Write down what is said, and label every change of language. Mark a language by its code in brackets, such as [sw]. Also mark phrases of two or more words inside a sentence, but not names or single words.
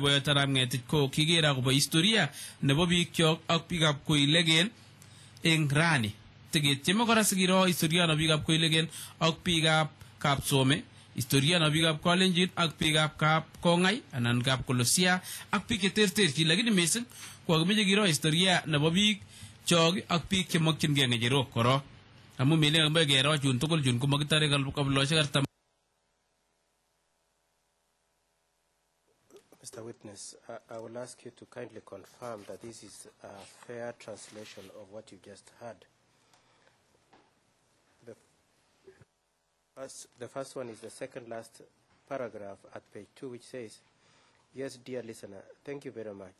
[kln] boyot Arap Ngetich ko kiker akobo historia nebo biikchok ak biikab koilegen eng rani tiketieme kora sikiro historia nebo biikab koilegen ak biikab Kapsome historia nebo biikab Kalenjin ak biikab Kapkongai anan Kapkolosia ak biik cheterterchin lakini missing kwakimeche kiro historia nebo biik chok ak biik chemokyingei ngecherok korok amu mele kambe kero chun tugul chun komakitare kabilosiek artam. [en] Mr. Witness, I will ask you to kindly confirm that this is a fair translation of what you just heard. The first one is the second last paragraph at page 2, which says, "Yes, dear listener, thank you very much.